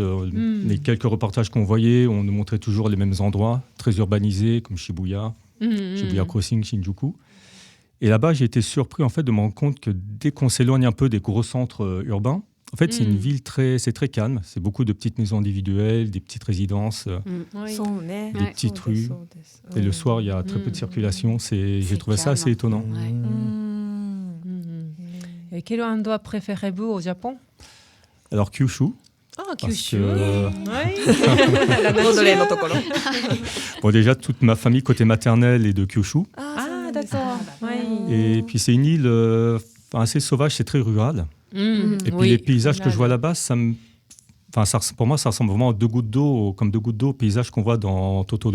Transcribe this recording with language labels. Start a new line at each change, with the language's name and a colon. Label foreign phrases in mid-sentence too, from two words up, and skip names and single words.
French: Les quelques reportages qu'on voyait, on nous montrait toujours les mêmes endroits, très urbanisés, comme Shibuya, Shibuya Crossing, Shinjuku. Et là-bas, j'ai été surpris en fait, de me rendre compte que dès qu'on s'éloigne un peu des gros centres urbains, en fait, c'est une ville c'est très calme. C'est beaucoup de petites maisons individuelles, des petites résidences, Oui.
Japanese: そうね。
French: des petites rues.
Japanese: そうです。
French: Et le soir, il y a très peu de circulation. J'ai trouvé ça calme. assez étonnant. Ouais. Et quel endroit préférez-vous au Japon? Alors Kyushu, Ah, parce Kyushu. que Oui.
Japanese: ボードレーのところ。
French: bon, déjà toute ma famille côté maternelle est de Kyushu. Ah, d'accord. Oui. Et puis c'est une île assez sauvage, c'est très rural. Et puis oui. les paysages que Là, je vois là-bas, pour moi, ça ressemble vraiment à deux gouttes d'eau, comme deux gouttes d'eau aux paysages qu'on voit dans Totoro.